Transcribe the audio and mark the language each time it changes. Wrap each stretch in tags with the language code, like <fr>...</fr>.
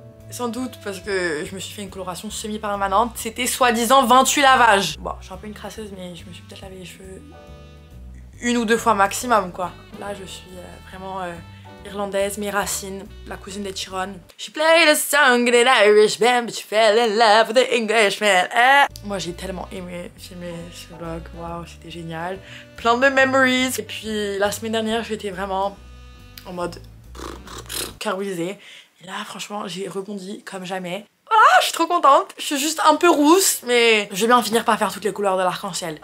<fr>Sans doute parce que je me suis fait une coloration semi-permanente. C'était soi-disant 28 lavages. Bon, je suis un peu une crasseuse, mais je me suis peut-être lavé les cheveux 1 ou 2 fois maximum, quoi. Là, je suis vraiment irlandaise, mes racines, la cousine des Chiron.</fr> <en>She played a song in an Irish band, but she fell in love with the Englishman.</en> <fr>Moi, j'ai tellement aimé filmer ce vlog. Waouh, c'était génial. Plein de memories. Et puis, la semaine dernière, j'étais vraiment en mode carbonisée. Et là, franchement, j'ai rebondi comme jamais. Voilà, je suis trop contente. Je suis juste un peu rousse, mais je vais bien finir par faire toutes les couleurs de l'arc-en-ciel.</fr>